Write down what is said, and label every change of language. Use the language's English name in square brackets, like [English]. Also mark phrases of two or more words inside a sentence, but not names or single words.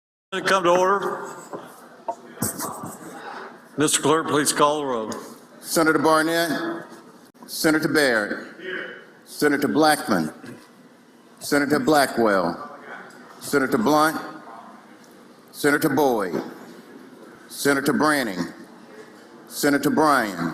[English] Come to order. Mr. Clerk, please call the roll. Senator Barnett. Senator Baird. Senator Blackman. Senator Blackwell. Senator Blunt. Senator Boyd. Senator Branning. Senator Bryan.